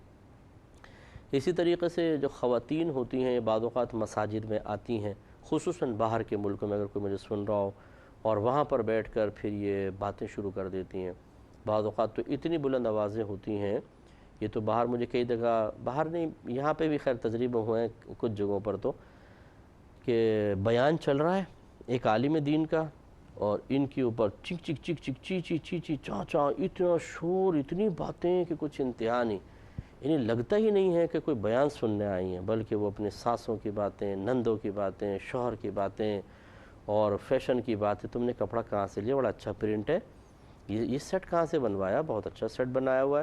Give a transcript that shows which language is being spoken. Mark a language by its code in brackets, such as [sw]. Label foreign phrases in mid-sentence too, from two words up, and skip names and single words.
[ur] اسی طریقے سے جو خواتین ہوتی ہیں بعض اوقات مساجد میں آتی ہیں، خصوصاً باہر کے ملکوں میں، اگر کوئی مجھے سن رہا ہو، اور وہاں پر بیٹھ کر پھر یہ باتیں شروع کر دیتی ہیں۔ بعض اوقات تو اتنی بلند آوازیں ہوتی ہیں، یہ تو باہر مجھے کئی جگہ، باہر نہیں یہاں پہ بھی خیر تجربے ہوئے ہیں کچھ جگہوں پر، تو کہ بیان چل رہا ہے ایک عالم دین کا، اور ان کے اوپر چک چک چک چک چی چی چی چی چاں چاں، اتنا شور، اتنی باتیں کہ کچھ انتہا نہیں، انہیں لگتا ہی نہیں ہے کہ کوئی بیان سننے آئی ہیں، بلکہ وہ اپنے ساسوں کی باتیں، نندوں کی باتیں، شوہر کی باتیں اور فیشن کی باتیں، تم نے کپڑا کہاں سے لیا، بڑا اچھا پرنٹ ہے، یہ سیٹ کہاں سے بنوایا، بہت اچھا سیٹ بنایا ہوا ہے۔